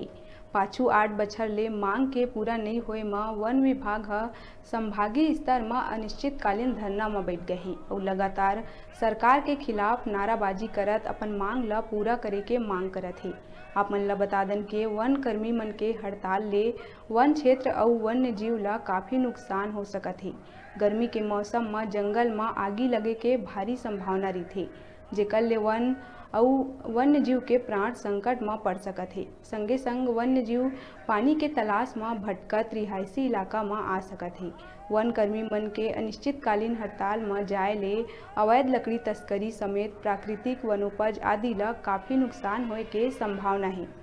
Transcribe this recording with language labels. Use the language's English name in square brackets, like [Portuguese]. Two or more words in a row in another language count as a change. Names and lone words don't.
[Chhattisgarhi] पाछू 8 बछर ले मांग के पूरा नहीं होए में वन विभाग ह संभागीय स्तर में अनिश्चितकालीन धरना में बैठ गए और लगातार सरकार के खिलाफ नाराबाजी करत अपन मांग ल पूरा करे के मांग करत है। आप मन ल बता दन के वन कर्मी मन के हड़ताल ले वन क्षेत्र और वन्य जीव ला काफी नुकसान हो सकत है। गर्मी के मौसम में जंगल में आगी लगे के भारी संभावना रही, जेकर ले वन और वन्य जीव के प्राण संकट में पड़ सकत है। संगे संग वन्य जीव पानी के तलाश में भटकत रिहायशी इलाका में आ सकत है। वन कर्मी मन के अनिश्चितकालीन हड़ताल में जाए ले अवैध लकड़ी तस्करी समेत प्राकृतिक वनोपज आदि ला काफी नुकसान होए के संभावना है।